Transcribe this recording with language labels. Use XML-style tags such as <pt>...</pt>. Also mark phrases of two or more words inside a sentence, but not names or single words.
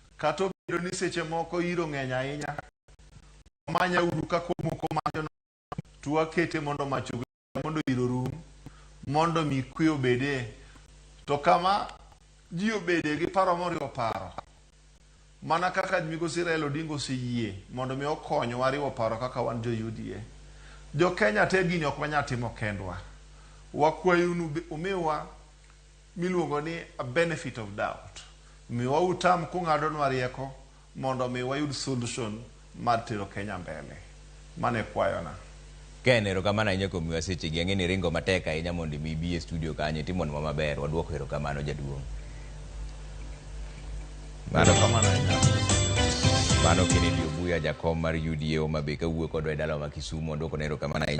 <luo>kata obedo ni seche moko iro ng'eny ahinya, manya uru kako moko macho to wakete mondo macho mondo iro rum, mondo mi kwe obede, to kama ji obede gi paro moriwo paro, mana kaka migosi Raila Odinga oseyie mondo mi okonyo wariwo paro kaka wan jo UDA. Jo Kenya te gini ok wanya timo kendwa. Wakwayunu umiwa miluongo ni</luo> <en>a benefit of doubt.</en> <luo>Miwa utam kung'adonwa rieko mondo mi wayud solution mar tero Kenya mbele. Mane kwayona. Ken, erokamano ahinya kuom miwa sechegi. Ang'e ni ringo matek ahinya mondo mi ibi e studio kanyo timonwa maber. Waduoko erokamano jaduong'. Mano Keny Obuya, Jakom mar UDA Homa Bay kawuok kodwa e dala ma Kisumu. Waduoko ne erokamano ahinya.</luo>